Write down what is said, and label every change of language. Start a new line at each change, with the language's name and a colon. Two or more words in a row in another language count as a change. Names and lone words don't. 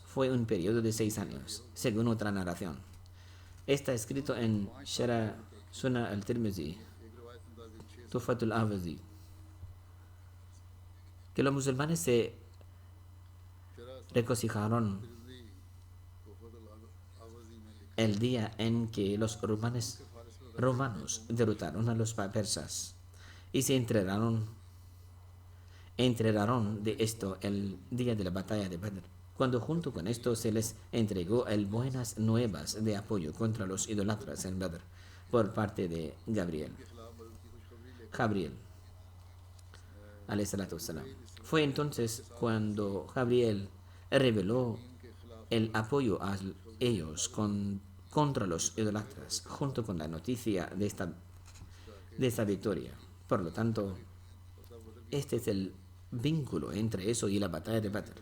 Spanish: Fue un periodo de 6 años, según otra narración. Está escrito en Shara Sunnah al-Tirmizi, Tuhfatul Ahwazi, que los musulmanes se regocijaron el día en que los romanos derrotaron a los persas y se enteraron de esto el día de la batalla de Badr, cuando junto con esto se les entregó el buenas nuevas de apoyo contra los idólatras en Badr por parte de Gabriel,
Arabic: عليه الصلاة والسلام.
Spanish: Fue entonces cuando Gabriel reveló el apoyo a ellos contra los idólatras, junto con la noticia de esta victoria. Por lo tanto, este es el vínculo entre eso y la batalla de Badr.